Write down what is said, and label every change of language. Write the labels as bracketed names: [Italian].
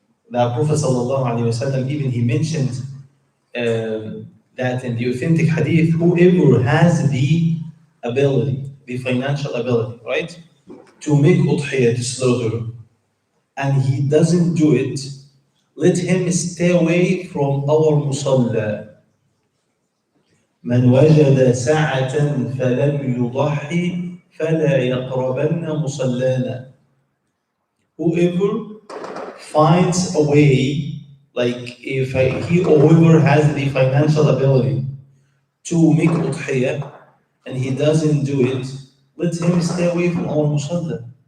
[English] The Prophet ﷺ, even he mentioned that in the authentic hadith, whoever has the ability, the financial ability, right, to make udhiyah, to slaughter, and he doesn't do it, let him stay away from our musalla. [Arabic] من وجد ساعة فلم يضحي فلا يقربن مصلانا. [English] Whoever finds a way, like if he or whoever has the financial ability to make udhiyah and he doesn't do it, let him stay away from our musalla.